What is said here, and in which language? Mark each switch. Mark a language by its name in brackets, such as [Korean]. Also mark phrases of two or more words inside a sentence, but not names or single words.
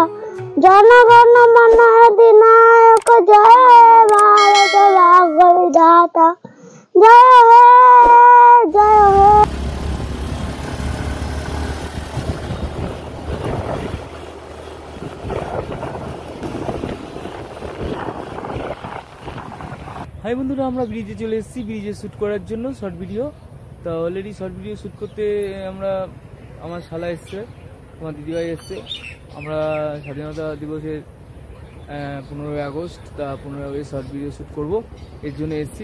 [Hindi] जनगण मन अधिनायक जय भारत भाग्य विधाता। जय हो जय हो। [Bangla] हाई बंधुरा আমরা ব্রিজে চলে এসেছি ব্রিজে শুট করার জন্য [English] short video. [Bangla] তো অলরেডি [English] short video [Bangla] শুট করতে আমরা আমার শালা এসছে, আমার দিদিভাই এসছে। আমরা স্বাধীনতা দিবসের 15 আগস্ট তা 15 আগস্ট [English] short video [Bangla] শুট করব, এর জন্য এসেছি।